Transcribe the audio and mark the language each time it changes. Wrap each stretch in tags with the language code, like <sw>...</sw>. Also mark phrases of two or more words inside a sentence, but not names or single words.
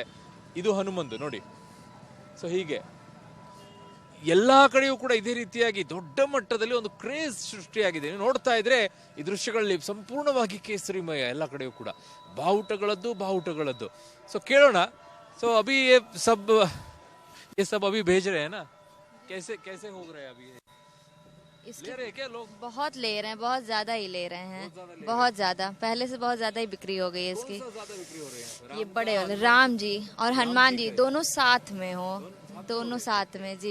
<kn>ಇದು ಹನುಮಂದು ನೋಡಿ. ಸೊ ಹೀಗೆ ಎಲ್ಲಾ ಕಡೆಯೂ ಕೂಡ ಇದೇ ರೀತಿಯಾಗಿ ದೊಡ್ಡ ಮಟ್ಟದಲ್ಲಿ ಒಂದು ಕ್ರೇಜ್ ಸೃಷ್ಟಿಯಾಗಿದೆ. ನೀವು ನೋಡ್ತಾ ಇದ್ರೆ ಈ ದೃಶ್ಯಗಳಲ್ಲಿ ಸಂಪೂರ್ಣವಾಗಿ ಕೇಸರಿಮಯ, ಎಲ್ಲ ಕಡೆಯೂ ಕೂಡ ಬಾವುಟಗಳದ್ದು ಬಾವುಟಗಳದ್ದು. ಸೊ ಕೇಳೋಣ.</kn> <hi>ಸೊ ಅಭಿ ये सब अभी भेज रहे हैं ना, कैसे कैसे हो रहे हैं अभी? ले रहे हैं क्या लोग? बहुत ले रहे हैं, बहुत ज्यादा ही ले रहे हैं, बहुत ज्यादा, पहले से बहुत ज्यादा ही बिक्री हो गई है इसकी। ज्यादा बिक्री हो रही है? ये बड़े वाले राम जी और हनुमान जी दोनों साथ में हो, दोनों साथ में जी।</hi>